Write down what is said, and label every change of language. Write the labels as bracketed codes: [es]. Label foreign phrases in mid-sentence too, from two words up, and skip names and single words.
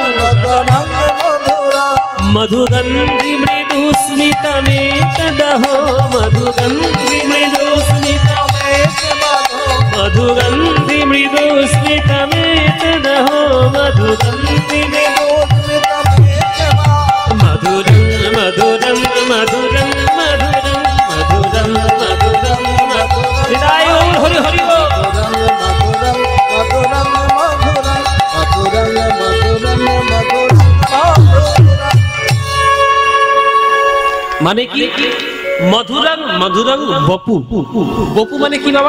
[sa] বদনং, মধুরং মধুগন্ধি মৃদু স্মিতমেতদহো, মধুগন্ধি মৃদু স্মিতমেতদহো, মধুগন্ধি মৃদু স্মিতমেতদহো, মধুগন্ধি মৃদু স্মিতমেতদহো, মধুরং মধুরং মধুরং মধুরং মধুরং মধুরং মধুরং। [bn] হৃদয় হরি হরি বল। মানে কি? [sa] মধুরং মধুরং বপু। [bn] বপু মানে কি বাবা?